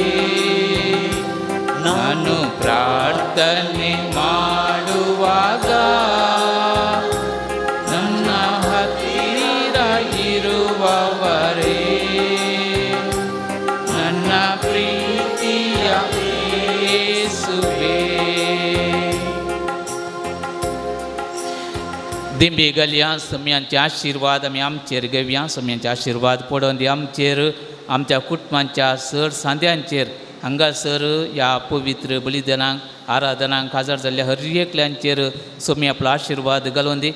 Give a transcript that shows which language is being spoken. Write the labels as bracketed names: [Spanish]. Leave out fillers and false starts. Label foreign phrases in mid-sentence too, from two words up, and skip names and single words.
[Kannada] ನಾನು ಪ್ರಾರ್ಥನೆ ಮಾಡುವಾಗ ನನ್ನ ಹತ್ತಿರ ಇರುವವರೇ, ನನ್ನ ಪ್ರೀತಿಯ ಯೇಸುವೇ. [Konkani] दिंबी घालया. सोम्यांचे आशिर्वाद आमी आमचेर घेवया. सोम्यांचे आशिर्वाद पडोवन दी आमचेर, आमच्या कुटुंबांच्या सर सांद्यांचेर. हांगासर ह्या पवित्र बलिदानाक आराधनाक हजर जाल्ल्या हर एकल्यांचेर सोमी आपलो आशिर्वाद घालून दी.